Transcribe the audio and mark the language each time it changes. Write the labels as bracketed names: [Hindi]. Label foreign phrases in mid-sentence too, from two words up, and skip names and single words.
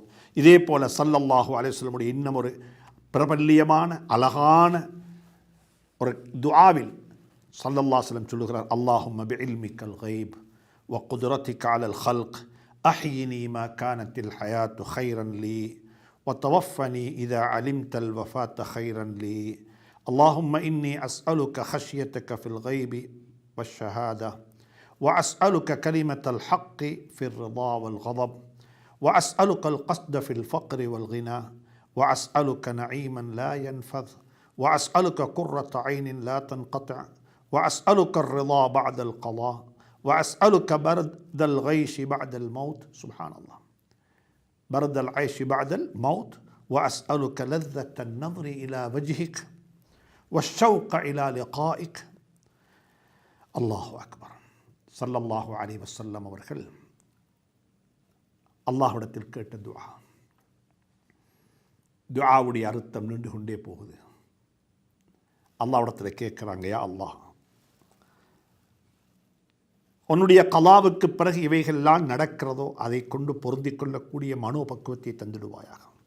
[Tamil] இதே போல [Arabic] صلى الله عليه وسلم [Tamil] இன்னும் ஒரு பிரபல்யமான அழகான ஒரு துஆவில் [Arabic] صلى الله عليه وسلم [Tamil] சொல்லுகிறார், [Arabic] اللهم بعلمك ال غيب وقدرتك على الخلق أحيني ما كانت الحياة خيرا لي وتوفني إذا علمت الوفاة خيرا لي اللهم إني أسألك خشيتك في الغيب والشهادة وأسألك كلمة الحق في الرضا والغضب وأسألك القصد في الفقر والغنى وأسألك نعيما لا ينفذ وأسألك قرة عين لا تنقطع وأسألك الرضا بعد القضاء وأسألك برد الغيش بعد الموت. سبحان الله، برد العيش بعد الموت وأسألك لذة النظر إلى وجهك والشوق إلى لقائك. الله أكبر. صلى الله عليه وسلم [Tamil] அவர்கள் அல்லாஹ்விடத்தில் கேட்ட துஆ. துஆவுடைய அர்த்தம் நின்று கொண்டே போகுது. அல்லாஹ்விடத்தில் கேட்குறாங்க, [Arabic] يا الله [Tamil] உன்னுடைய கலாவுக்கு பிறகு இவைகள்லாம் நடக்கிறதோ அதை கொண்டு பொருந்தி கொள்ளக்கூடிய மனோபக்குவத்தை தந்துடுவாயாக.